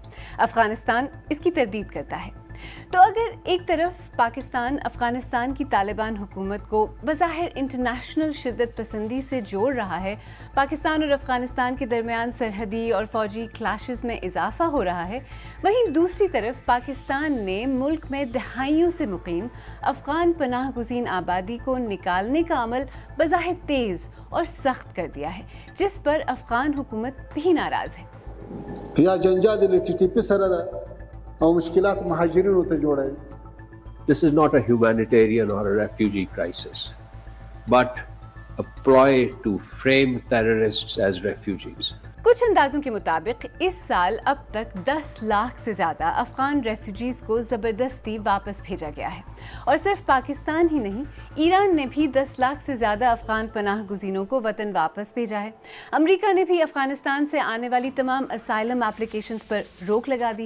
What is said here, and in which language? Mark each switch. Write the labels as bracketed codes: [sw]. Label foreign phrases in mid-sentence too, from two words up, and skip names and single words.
[ur] افغانستان اس کی تردید کرتا ہے۔ تو اگر ایک طرف پاکستان افغانستان کی طالبان حکومت کو بظاہر انٹرنیشنل شدت پسندی سے جوڑ رہا ہے، پاکستان اور افغانستان کے درمیان سرحدی اور فوجی کلاشز میں اضافہ ہو رہا ہے، وہیں دوسری طرف پاکستان نے ملک میں دہائیوں سے مقیم افغان پناہ گزین آبادی کو نکالنے کا عمل بظاہر تیز اور سخت کر دیا ہے، جس پر افغان حکومت بھی ناراض ہے۔ [ps] یا جنجال TTP سره ده او مشکلات مهاجرینو ته جوړوي. [en] This is not a humanitarian or a refugee crisis, but a ploy to frame terrorists as refugees. [ur] کچھ اندازوں کے مطابق اس سال اب تک 10 لاکھ سے زیادہ افغان ریفیوجیز کو زبردستی واپس بھیجا گیا ہے، اور صرف پاکستان ہی نہیں، ایران نے بھی 10 لاکھ سے زیادہ افغان پناہ گزینوں کو وطن واپس بھیجا ہے۔ امریکہ نے بھی افغانستان سے آنے والی تمام اسائلم اپلیکیشنز پر روک لگا دی ہے۔